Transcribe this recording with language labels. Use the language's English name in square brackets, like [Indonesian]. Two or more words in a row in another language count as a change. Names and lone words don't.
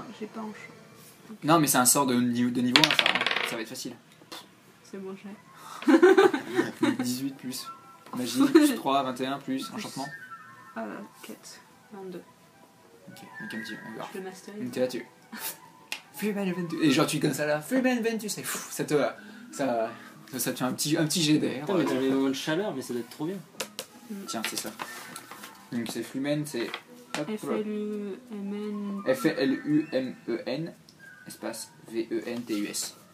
[French] J'ai pas enchanté. Non, mais c'est un sort de niveau 1, ça va être facile. C'est bon, j'ai. 18 plus magie, plus 3, 21 plus enchantement. 4, 22. Ok, donc un petit. On verra. Je peux masterer. Donc t'es là, tu. Flumen Ventus. Et genre tu comme ça là, Flumen Ventus, et ça te fait un petit jet d'air. Putain, mais dans les moments de chaleur, mais ça doit être trop bien. Tiens, c'est ça. Donc c'est Flumen, c'est F-L-U-M-N. F-L-U-M-E-N, espace V-E-N-T-U-S.